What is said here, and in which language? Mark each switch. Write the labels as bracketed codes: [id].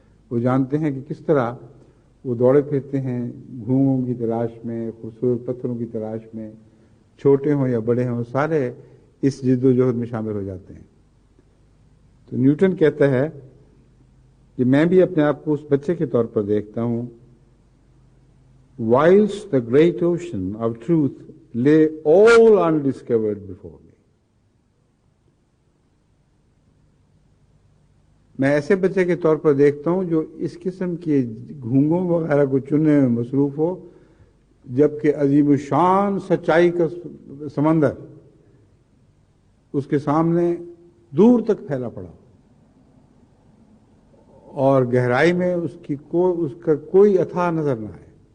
[ur] وہ جانتے ہیں کہ کس طرح وہ دوڑے پھرتے ہیں گھونگوں کی تلاش میں، خوبصورت پتھروں کی تلاش میں، چھوٹے ہوں یا بڑے ہوں، سارے اس جد و جہد میں شامل ہو جاتے ہیں. تو نیوٹن کہتا ہے کہ میں بھی اپنے آپ کو اس بچے کے طور پر دیکھتا ہوں. [en] whilst the great ocean of truth lay all undiscovered before me. [ur] میں ایسے بچے کے طور پر دیکھتا ہوں جو اس قسم کے گھونگوں وغیرہ کو چننے میں مصروف ہو جبکہ عظیم الشان سچائی کا سمندر اس کے سامنے دور تک پھیلا پڑا اور گہرائی میں اس کا کوئی اتھا نظر نہ آئے.